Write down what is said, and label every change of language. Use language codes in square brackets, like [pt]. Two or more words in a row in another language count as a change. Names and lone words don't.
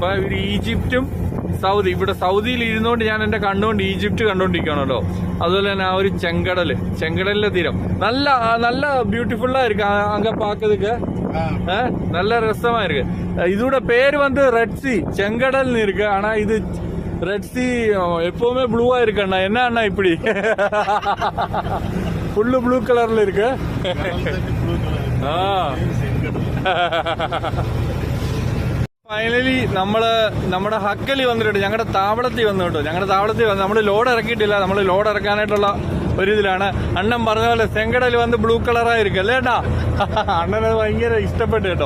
[ml] അപ്പൊ ഈജിപ്റ്റും സൗദി, ഇവിടെ സൗദിയിൽ ഇരുന്നുകൊണ്ട് ഞാൻ എന്റെ കണ്ണുകൊണ്ട് ഈജിപ്റ്റ് കണ്ടോണ്ടിരിക്കുകയാണല്ലോ. അതുപോലെ തന്നെ ആ ഒരു ചെങ്കടലിലെ തീരം നല്ല നല്ല ബ്യൂട്ടിഫുള്ളായിരിക്കും. അങ്ക പാക്കതൊക്കെ നല്ല രസമായിരിക്കും. ഇതോടെ പേര് വന്ന് [en] red sea [ml] ചെങ്കടൽന്ന് இருக்கு. [ta] ஆனா இது [en] red sea [ta] எப்பவுமே ப்ளூவா இருக்குண்ணா. என்ன அண்ணா இப்படி ஃபுல்லு ப்ளூ கலர்ல இருக்கு. [ml] ഫൈനലി നമ്മുടെ ഹക്കലി വന്നിട്ടുണ്ട്, ഞങ്ങളുടെ താവളത്തിൽ വന്നു കേട്ടോ. ഞങ്ങളുടെ താവളത്തിൽ വന്ന് നമ്മൾ ലോഡ് ഇറക്കിയിട്ടില്ല, നമ്മൾ ലോഡ് ഇറക്കാനായിട്ടുള്ള ഒരു ഇതിലാണ്. അണ്ണൻ പറഞ്ഞ പോലെ ചെങ്കടൽ വന്ന് ബ്ലൂ കളറായിരിക്കും അല്ലേ ഏട്ടാ. അണ്ണനത് ഭയങ്കര ഇഷ്ടപ്പെട്ടു കേട്ടോ.